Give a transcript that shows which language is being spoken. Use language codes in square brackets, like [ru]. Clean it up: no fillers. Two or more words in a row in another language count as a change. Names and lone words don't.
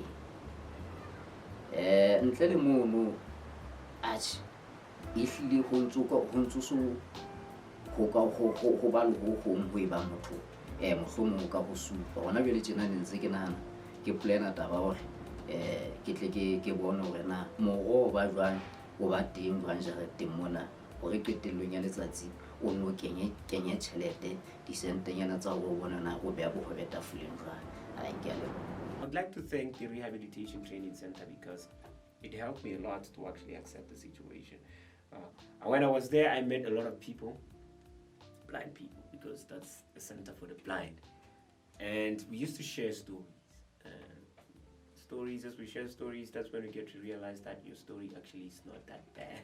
[st] Ntle le mono atjhe ehlile ho ntso so ho ka ho ba le ho hong ho eba motho mohlomong ka ho supa hona jwale tjena ne ntse ke nahana ke plana taba hore ke tle ke bona hore na moro ba jwang o ba teng jwang jareteng mona hore qetellong ya letsatsi o no kenye tjhelete disentenyana tsa ho bona na o beya bohobe tafoleng jwang. Ha ke a leboha. [en] I'd like to thank the Rehabilitation Training Center because it helped me a lot to actually accept the situation. When I was there, I met a lot of people, blind people, because that's a center for the blind. And we used to share stories. As we share stories, that's when we get to realize that your story actually is not that bad.